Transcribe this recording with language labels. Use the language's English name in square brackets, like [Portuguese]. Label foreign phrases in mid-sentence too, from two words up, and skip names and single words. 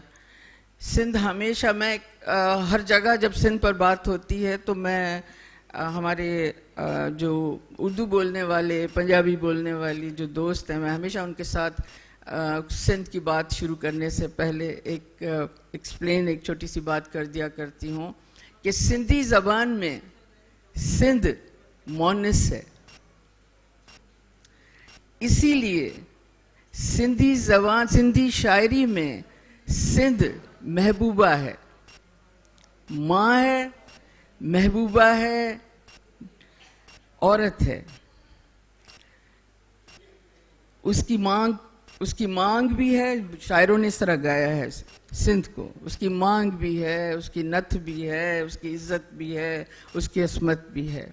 [Urdu] سندھ ہمیشہ، میں ہر جگہ جب سندھ پر بات ہوتی ہے تو میں ہمارے جو اردو بولنے والے، پنجابی بولنے والی جو دوست ہیں، میں ہمیشہ ان کے ساتھ سندھ کی بات شروع کرنے سے پہلے ایک چھوٹی سی بات کر دیا کرتی ہوں کہ سندھی زبان میں سندھ مونث ہے, اسی لیے سندھی زبان، سندھی شاعری میں سندھ محبوبہ ہے، ماں ہے، محبوبہ ہے، عورت ہے. اس کی مانگ بھی ہے، شاعروں نے اس طرح گایا ہے سندھ کو، اس کی مانگ بھی ہے، اس کی نتھ بھی ہے، اس کی عزت بھی ہے، اس کی عصمت بھی ہے.